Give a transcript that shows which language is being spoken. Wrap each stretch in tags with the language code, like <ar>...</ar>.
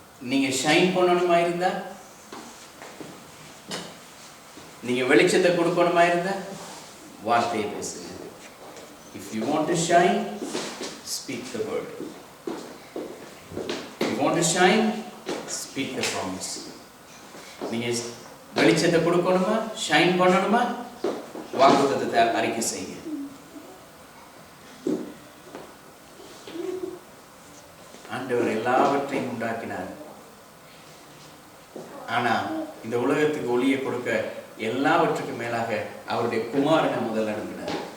<ta>நீங்க ஷைன் பண்ணணுமா இருந்தா நீங்க வெளிச்சத்தை கொடுக்கணுமா இருந்தா வார்த்தையை பேசுங்க.</ta> <en>If you want to shine, speak the word. If you want to shine, speak the promise.</en> <ta>நீங்க வெளிச்சத்தை கொடுக்கணுமா, ஷைன் பண்ணணுமா, வாக்குத்தத்தத்தை அறிக்கை செய்யுங்க. ஆண்டவர் எல்லாவற்றையும் உண்டாக்கினார். ஆனா இந்த உலகத்துக்கு ஒளியை கொடுக்க எல்லாவற்றுக்கும் மேலாக அவருடைய குமாரனை முதல்ல அனுப்பினார்.</ta>